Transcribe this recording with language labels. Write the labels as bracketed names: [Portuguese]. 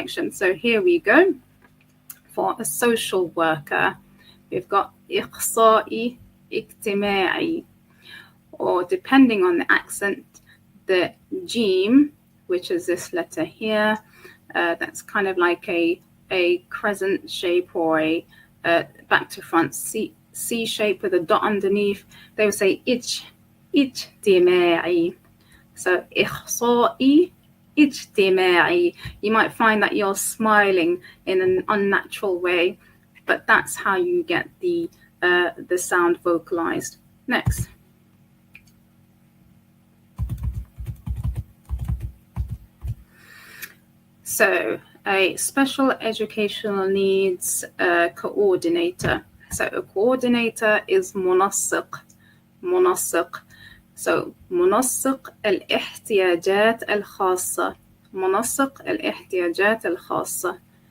[English] So here we go. For a social worker, we've got [Arabic] إخصائي اجتماعي, [English] or depending on the accent, the Jim, which is this letter here, that's kind of like a crescent shape or a back to front C shape with a dot underneath. They would say اجتماعي. [Arabic] So إخصائي اجتماعي. [English] You might find that you're smiling in an unnatural way, but that's how you get the sound vocalized. Next. So a special educational needs coordinator. So a coordinator is منسق. [Arabic] So منسق الاحتياجات الخاصة. منسق الاحتياجات الخاصة.